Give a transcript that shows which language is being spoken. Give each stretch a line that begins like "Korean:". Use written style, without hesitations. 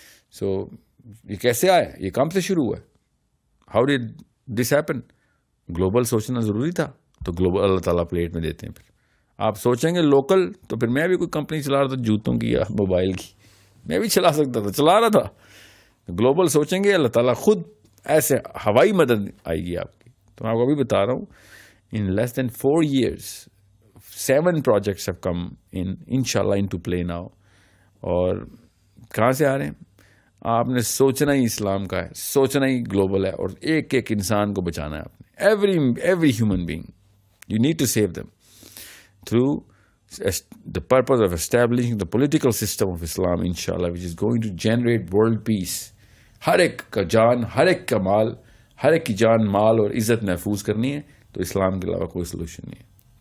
Urdu: سو یہ کیسے آیا, یہ کام سے شروع ہوا ہے.
English: How did this happen?
Urdu: Global سوچنا ضروری تھا تو گلوبل اللہ تعالیٰ پلیٹ میں دیتے ہیں. پھر آپ سوچیں گے لوکل, تو پھر میں بھی کوئی کمپنی چلا رہا تھا جوتوں کی یا موبائل کی, میں بھی چلا سکتا تھا, چلا رہا تھا. گلوبل سوچیں گے اللہ تعالیٰ خود ایسے ہوائی مدد آئے گی آپ کی. تو میں آپ کو ابھی بتا رہا ہوں,
English: in less than 4 years 7 projects have come inshallah into play now.
Urdu: اور کہاں سے آ رہے ہیں؟ آپ نے سوچنا ہی اسلام کا ہے, سوچنا ہی گلوبل ہے, اور ایک ایک انسان کو بچانا ہے آپ نے.
English: every human being you need to save them through the purpose of establishing the political system of Islam inshallah, which is going to generate world peace.
Urdu: ہر ایک کا جان, ہر ایک کا مال, ہر ایک کی جان مال اور عزت محفوظ کرنی ہے, تو اسلام کے علاوہ کوئی سلوشن نہیں ہے.